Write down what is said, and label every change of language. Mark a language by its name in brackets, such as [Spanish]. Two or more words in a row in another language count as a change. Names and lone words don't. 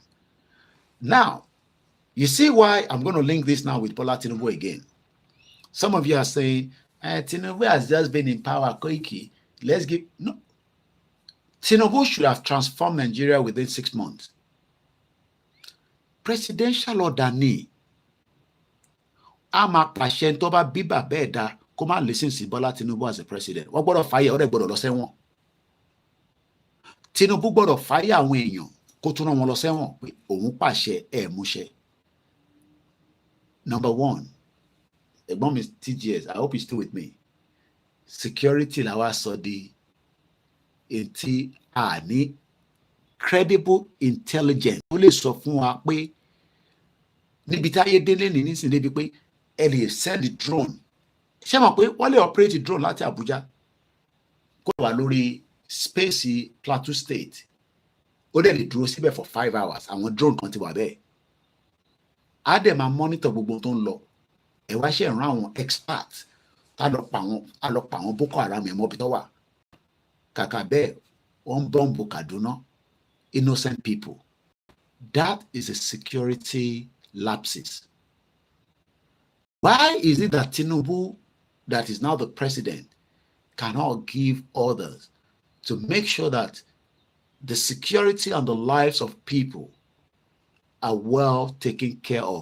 [English] Now, you see why I'm going to link this now with Bola Tinubu again. Some of you are saying, Tinubu has just been in power, Koiki. Let's give... No. Tinubu should have transformed Nigeria within 6 months. Presidential order ni. [Yoruba] Ama pàṣẹ tó bá bí bàbá ẹ̀ dá kó má listen sí Bola Tinubu [English] as a president. [Yoruba] Wọ́n gbọ́dọ̀ fàyè, ọ̀rẹ́ gbọ́dọ̀ lọ sẹ́wọ̀n. Tinubu gbọ́dọ̀ fàyè àwọn èèyàn kó tún rán wọn lọ sẹ́wọ̀n pé òun pàṣẹ ẹ̀ múṣẹ. [English] Number one, [Yoruba] ẹ̀gbọ́n mi TGS, [English] I hope you're still with me. [Yoruba] Security la wá sọ di etí àní [English] credible intelligence. [Yoruba] Ó lè sọ fún wa pé níbi tí ayé délé ní nísìnyí débi pé ẹ lè [English] send drone. [Yoruba] Ṣé mọ̀ pé wọ́n lè operate drone láti Abuja kó wà lórí space Plateau State. Ó dẹ̀ lè dúró síbẹ̀ [English] for 5 hours. [Yoruba] Àwọn drone kan ti wà bẹ́ẹ̀. Á dẹ̀ máa monitor gbogbo tó ń lọ. Ẹ wá ṣe ìran àwọn experts tá lọ pa àwọn Boko Haram ẹ̀ mọ́bi tó wà. Kàkà bẹ́ẹ̀ wọ́n bọ́ǹbù Kaduna, [English] innocent people. That is a security lapses. Why is it that Tinubu, that is now the president, cannot give orders to make sure that the security and the lives of people are well taken care of?